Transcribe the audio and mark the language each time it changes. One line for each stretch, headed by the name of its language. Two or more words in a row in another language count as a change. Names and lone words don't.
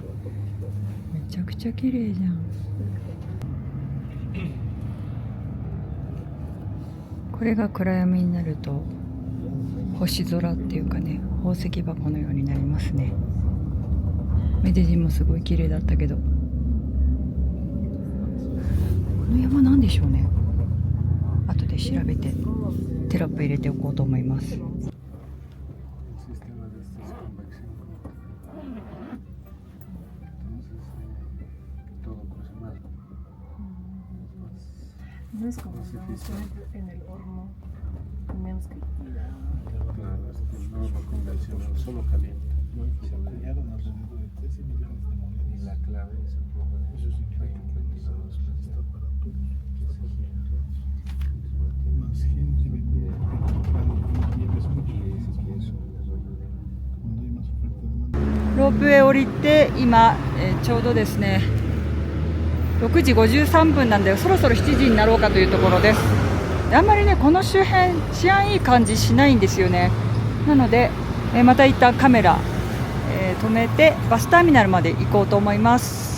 Japanese: めちゃくちゃ綺麗じゃん。これが暗闇になると星空っていうかね、宝石箱のようになりますね。メデジンもすごい綺麗だったけど、この山なんでしょうね。後で調べてテロップ入れておこうと思います。
Spanish: No es como en el horno, menos que Claro, no es lo convencional, solo caliente. Se acuñaron alrededor de 13 millones de monedas. Y la clave es un poco de eso significa que está para todos. Más gente viene comprando y es mucho eso. Cuando hay más oferta de demanda.
Japanese: ロープウェイ降りて今、ちょうどですね6時53分なんで、そろそろ7時になろうかというところです。であんまりねこの周辺治安いい感じしないんですよね。なので、また一旦カメラ、止めてバスターミナルまで行こうと思います。